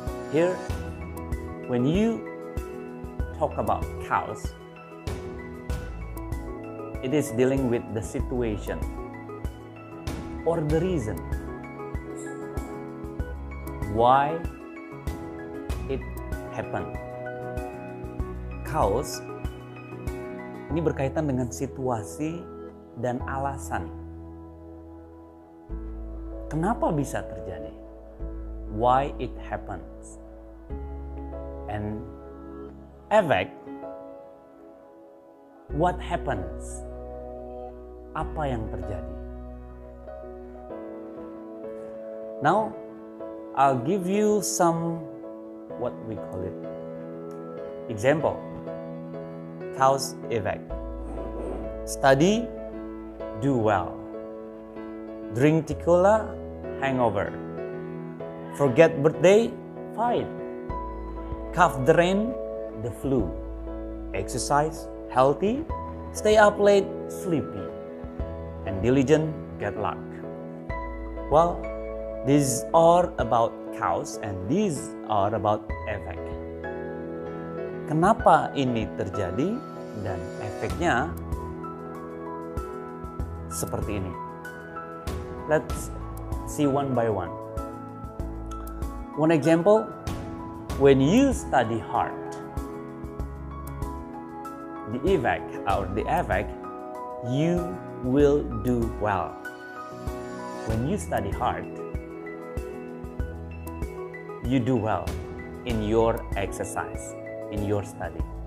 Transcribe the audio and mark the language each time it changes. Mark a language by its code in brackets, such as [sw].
[en] Here, when you talk about cause, it is dealing with the situation or the reason why it happened. [id] Cause ini berkaitan dengan situasi dan alasan. Kenapa bisa terjadi? [en] Why it happens. And effect, what happens? [id] Apa yang terjadi? [en] Now, I'll give you some, what we call it, example, cause effect. Study, do well. Drink tequila, hangover. Forget birthday, fight. Cough the rain, the flu. Exercise, healthy. Stay up late, sleepy. And diligent, get luck. Well, these are about cause and these are about effect. [id] Kenapa ini terjadi dan efeknya seperti ini. [en] Let's see one by one. One example, when you study hard, the effect, you will do well. When you study hard, you do well in your exercise, in your study.